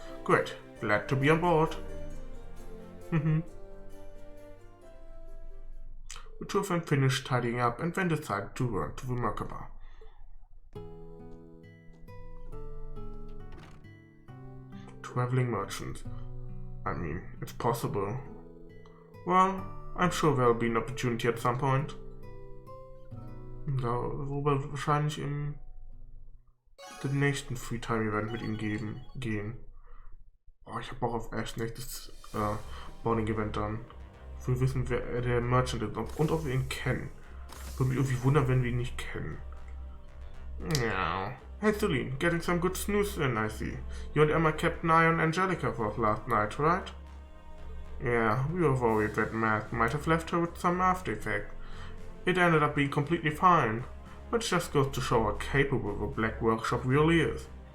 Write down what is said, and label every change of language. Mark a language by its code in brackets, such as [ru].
[en] Great, glad to be on board. The two of them finished tidying up and then decided to run to the Merkaba. Traveling merchant. I mean, it's possible. Well, I'm sure there'll be an opportunity at some point. [de] Darüber wahrscheinlich im nächsten Freetime-Event mit ihm gehen. Oh, ich hab Bock auf Ash nächstes Boarding-Event dann. Wir wissen, wer der Merchant ist und ob wir ihn kennen. Würde mich irgendwie wundern, wenn wir ihn nicht kennen. Ja. [en] Hey Celine, getting some good snooze in, I see. You and Emma kept an eye on Angelica for last night, right? Yeah, we were worried that Matt might have left her with some after effect. It ended up being completely fine, which just goes to show how capable the Black Workshop really is.